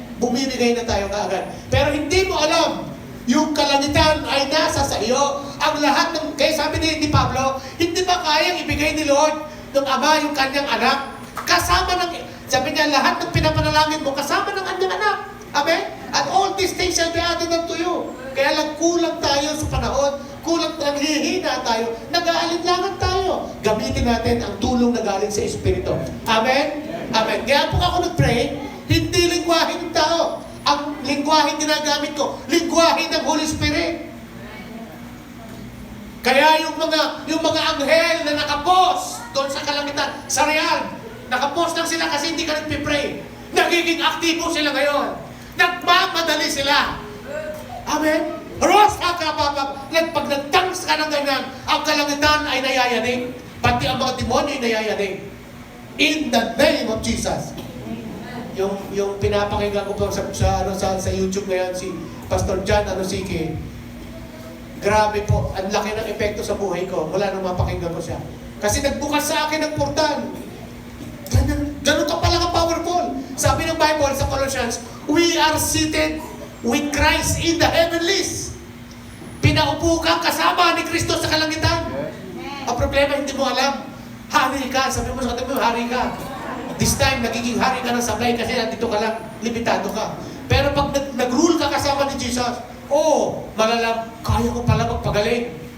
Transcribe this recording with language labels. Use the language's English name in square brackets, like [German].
[Filipino] Bumibigay na tayo kaagad. Pero hindi mo alam, yung kalangitan ay nasa sa iyo. Ang lahat ng, kaya sabi ni Pablo, hindi ba kayang ibigay ni Lord ng Ama yung kanyang anak? Kasama ng, sabi niya, lahat ng pinapanalangin mo, kasama ng kanyang anak. Amen? [English] And all these things shall be added unto you. [Filipino] Kaya lang kulang tayo sa panahon, kulang, naghihina tayo, nag-aalinlangan tayo. Gamitin natin ang tulong na galing sa Espiritu. Amen? Amen. Kaya po ako nag-pray, hindi lingwahe ng tao. Ang lingwahe ginagamit ko, lingwahe ng Holy Spirit. Kaya yung mga anghel na nakapos doon sa kalangitan, sa real, nakapos lang sila kasi hindi ka nagpipray. Nagiging aktibo sila ngayon. Nagmamadali sila. Amen? Rosa ka, Papa. Pag nag-tanks ka ng ganyan, ang kalangitan ay nayayanig. Pati ang mga demonyo ay nayayanig. [English] In the name of Jesus. [Filipino] Yung pinapakinggan ko po sa YouTube ngayon, si Pastor John Anosike, grabe po, ang laki ng epekto sa buhay ko mula nung mapakinggan ko siya. Kasi nagbukas sa akin ng portal. Ganun ka pala ka-powerful. Sabi ng Bible sa Colossians, [English] we are seated with Christ in the heavenlies. [Filipino] Pinaupo kang kasama ni Kristo sa kalangitan. Ang problema, hindi mo alam. Hari ka. Sabi mo sa katabi mo, hari ka. This time, nagiging hari ka ng sablay kasi nandito ka lang, limitado ka. Pero pag nag-rule ka kasama ni Jesus, malalam, kaya ko pala magpagaling.